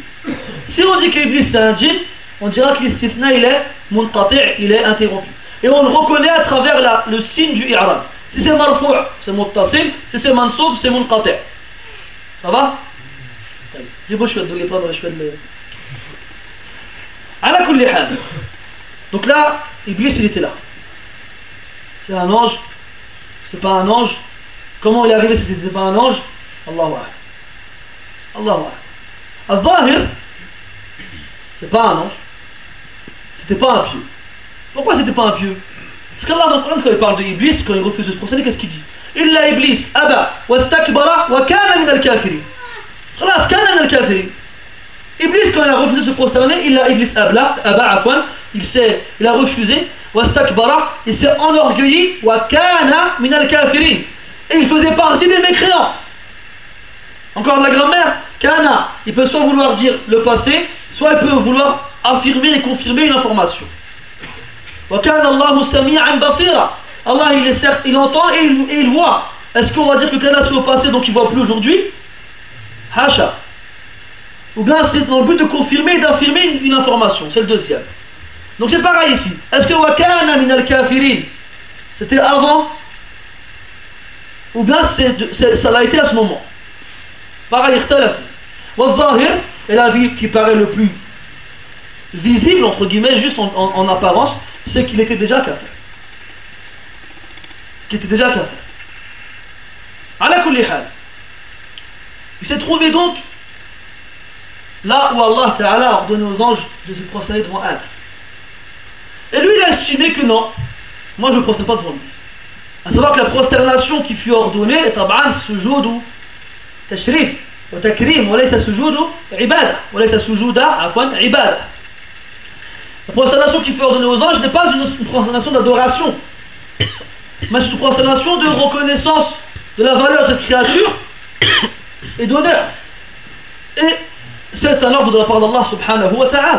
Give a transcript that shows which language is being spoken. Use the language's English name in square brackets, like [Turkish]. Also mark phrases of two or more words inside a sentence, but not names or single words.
[French] Si on dit que Iblis c'est un djinn, on dira que l'istisna il est munqati', il est interrompu. Et on le reconnaît à travers le signe du i'rab. Si c'est marfou', c'est muttasil, si c'est mansoub, c'est munqati'. Ça va? J'ai beau choix de les prendre, je fais de les... [Arabic] على كل حال. [French] Donc là, Iblis il était là. C'est un ange, c'est pas un ange. Comment il est arrivé si c'était pas un ange? [Arabic] الله أعلم. الله أعلم. [French] Al-Zahir, c'est pas un ange. C'était pas un pieux. Pourquoi c'était pas un pieux? Parce qu'Allah dans le Coran, quand il parle de Iblis, quand il refuse de se prosterner, qu'est-ce qu'il dit? [Arabic] إلا إبليس، أبى، واستكبر، وكان من الكافرين. خلاص، كان من الكافرين. [French] Iblis, quand il a refusé de se prosterner, Iblis il a refusé, wastakbara, il s'est enorgueilli, [Arabic] وكان من الكافرين. [French] Et il faisait partie des mécréants. Encore de la grammaire, kana, il peut soit vouloir dire le passé, soit il peut vouloir affirmer et confirmer une information. [Arabic] وَكَانَ اللَّهُ سَمِيعًا بَصِيرًا. [French] Allah il est certes, il entend et il voit. Est-ce qu'on va dire que Kana c'est au passé donc il ne voit plus aujourd'hui? Hacha. Ou bien c'est dans le but de confirmer et d'affirmer une information. C'est le deuxième. Donc c'est pareil ici. Est-ce que [Arabic] وَكَانَ مِنَ الْكَافِرِينَ [French] c'était avant? Ou bien ça l'a été à ce moment? Pareil, اختلف. والظاهر est la vie qui paraît le plus visible entre guillemets, juste en apparence, c'est qu'il était déjà kafir. Qu'il était déjà kafir. [Arabic] على كل حال. [French] Il s'est trouvé donc là où Allah Ta'ala a ordonné aux anges de se prosterner devant Adam. Et lui il a estimé que non, moi je ne me prosterne pas devant lui. À savoir que la prosternation qui fut ordonnée est [Arabic] طبعاً سجود تشريف وتكريم، وليس سجود عبادة، وليس سجوداً عفواً عبادة. [French] La prosternation qui fut ordonnée aux anges n'est pas une prosternation d'adoration, mais c'est une prosternation de reconnaissance de la valeur de cette créature et d'honneur. Et c'est un ordre de la part d'Allah [Arabic] سبحانه وتعالى.